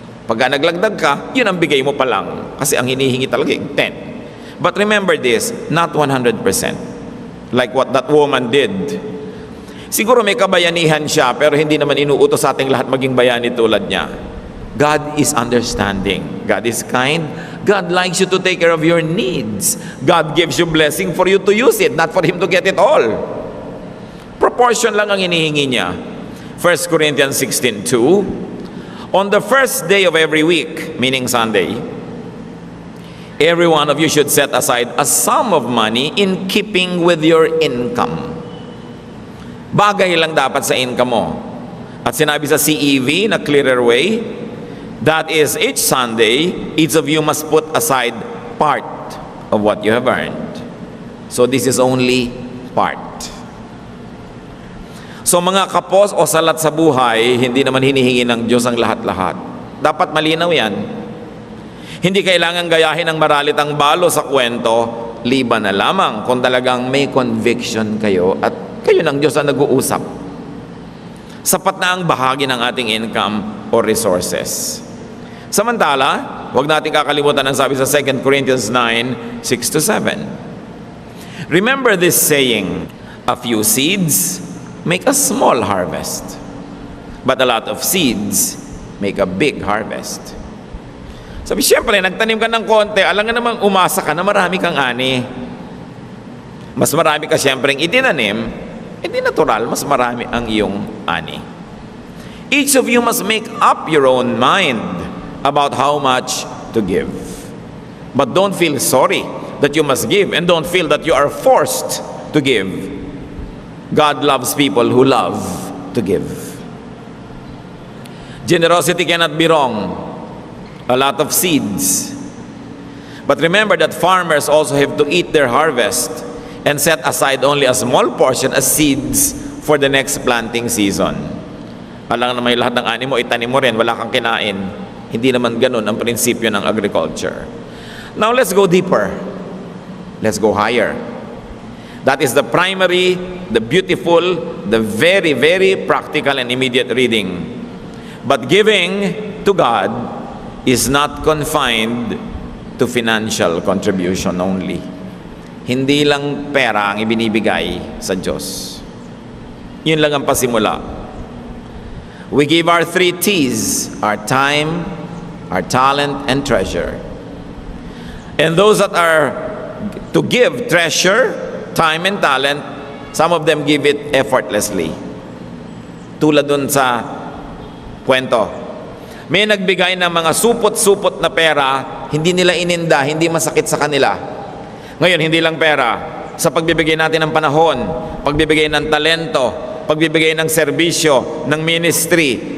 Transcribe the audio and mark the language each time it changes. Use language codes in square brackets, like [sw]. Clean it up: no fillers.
[tl] Pagka naglagdag ka, yun ang bigay mo pa lang. Kasi ang hinihingi talaga yung 10. [en] But remember this, not 100%. Like what that woman did. [tl] Siguro may kabayanihan siya, pero hindi naman inuutos sa ating lahat maging bayani tulad niya. [en] God is understanding. God is kind. God likes you to take care of your needs. God gives you blessing for you to use it, not for Him to get it all. [tl] Proportion lang ang hinihingi niya. [en] 1 Corinthians 16:2, on the first day of every week, meaning Sunday, every one of you should set aside a sum of money in keeping with your income. [tl] Bagay lang dapat sa income mo. At sinabi sa CEV na clearer way, [en] that is, each Sunday, each of you must put aside part of what you have earned. So this is only part. [tl] So mga kapos o salat sa buhay, hindi naman hinihingi ng Diyos ang lahat-lahat. Dapat malinaw yan. Hindi kailangan gayahin ng maralitang balo sa kwento, liban na lamang kung talagang may conviction kayo at kayo ng Diyos ang nag-uusap. Sapat na ang bahagi ng ating income or resources. Samantala, huwag natin kakalimutan ang sabi sa 2 Corinthians 9:6-7. [en] Remember this saying, a few seeds make a small harvest, but a lot of seeds make a big harvest. [tl] Sabi, siyempre, nagtanim ka ng konti, alam nga naman umasa ka na marami kang ani. Mas marami ka siyempre itinanim, hindi natural, mas marami ang iyong ani. [en] Each of you must make up your own mind about how much to give. But don't feel sorry that you must give, and don't feel that you are forced to give. God loves people who love to give. Generosity cannot be wrong. A lot of seeds. But remember that farmers also have to eat their harvest. and set aside only a small portion as seeds for the next planting season. [tl] Alam na may lahat ng ani mo, itanim mo rin, wala kang kinain. Hindi naman ganun ang prinsipyo ng agriculture. [en] Now let's go deeper. Let's go higher. That is the primary, the beautiful, the very, very practical and immediate reading. But giving to God is not confined to financial contribution only. [tl] Hindi lang pera ang ibinibigay sa Diyos. Yun lang ang pasimula. [en] We give our 3 T's, our time, our talent, and treasure. And those that are to give treasure, time, and talent, some of them give it effortlessly. [tl] Tulad dun sa kwento. May nagbigay ng mga supot-supot na pera, hindi nila ininda, hindi masakit sa kanila. Ngayon, hindi lang pera. Sa pagbibigay natin ng panahon, pagbibigay ng talento, pagbibigay ng serbisyo, ng ministry.